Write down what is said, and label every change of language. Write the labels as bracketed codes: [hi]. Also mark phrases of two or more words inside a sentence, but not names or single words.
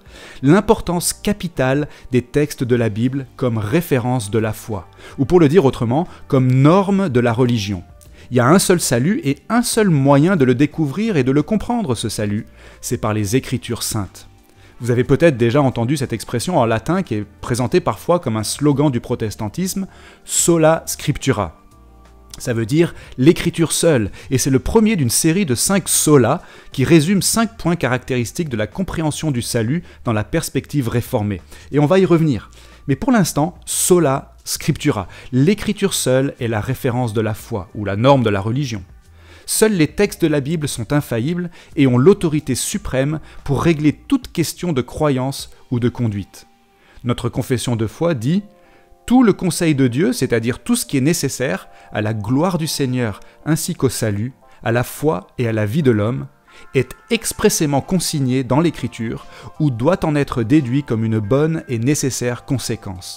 [fr] L'importance capitale des textes de la Bible comme référence de la foi, ou pour le dire autrement, comme norme de la religion. Il y a un seul salut et un seul moyen de le découvrir et de le comprendre, ce salut, c'est par les Écritures saintes. Vous avez peut-être déjà entendu cette expression en latin qui est présentée parfois comme un slogan du protestantisme, « [la] sola scriptura ». [fr] Ça veut dire l'écriture seule, et c'est le premier d'une série de 5 sola qui résume 5 points caractéristiques de la compréhension du salut dans la perspective réformée. Et on va y revenir. Mais pour l'instant, [la] sola scriptura. [fr] L'écriture seule est la référence de la foi, ou la norme de la religion. Seuls les textes de la Bible sont infaillibles et ont l'autorité suprême pour régler toute question de croyance ou de conduite. Notre confession de foi dit « Tout le conseil de Dieu, c'est-à-dire tout ce qui est nécessaire à la gloire du Seigneur ainsi qu'au salut, à la foi et à la vie de l'homme, est expressément consigné dans l'Écriture ou doit en être déduit comme une bonne et nécessaire conséquence.